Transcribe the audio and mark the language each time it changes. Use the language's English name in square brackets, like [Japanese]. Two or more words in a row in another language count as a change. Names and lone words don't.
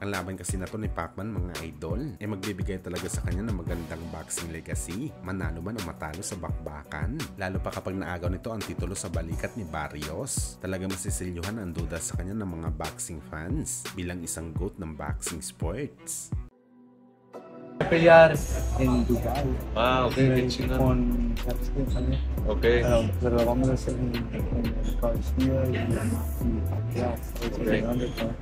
[Filipino] Ang laban kasi na to ni Pacman mga idol magbibigay talaga sa kanya ng magandang [English] boxing legacy, [Filipino] manalo man o matalo sa bakbakan. Lalo pa kapag naagaw nito ang titulo sa balikat ni Barrios, talaga masisilyuhan ang duda sa kanya ng mga [English] boxing fans [Filipino] bilang isang GOAT ng [English] boxing sports. [Spanish] Pelear en Dubai. [English] Ah, okay. [Spanish] Con [English] Okay. [Spanish] pero vamos a hacer en Estados Unidos y Pacquiao. [English] Okay.